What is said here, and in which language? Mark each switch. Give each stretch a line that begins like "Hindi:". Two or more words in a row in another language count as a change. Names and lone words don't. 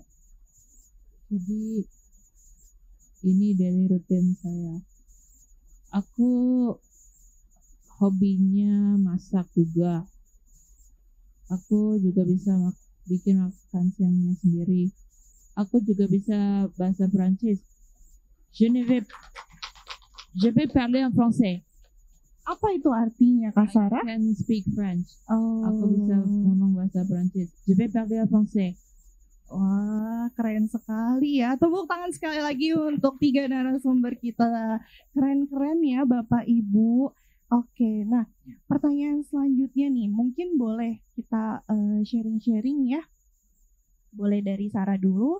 Indonesian: Jadi ini daily rutin saya. Aku hobinya masak juga. Aku juga bisa bikin makan siangnya sendiri. Aku juga bisa bahasa Prancis.
French: Je vais parler en français.
Indonesian: Apa itu artinya, Kak Sarah?
English: I can speak French.
Indonesian: Oh. Aku bisa ngomong bahasa Prancis.
French: Je vais parler en français.
Indonesian: Wah, keren sekali ya. Tepuk tangan sekali lagi untuk 3 narasumber kita. Keren-keren ya Bapak Ibu. Oke, nah pertanyaan selanjutnya nih, mungkin boleh kita sharing-sharing ya. Boleh dari Sarah dulu.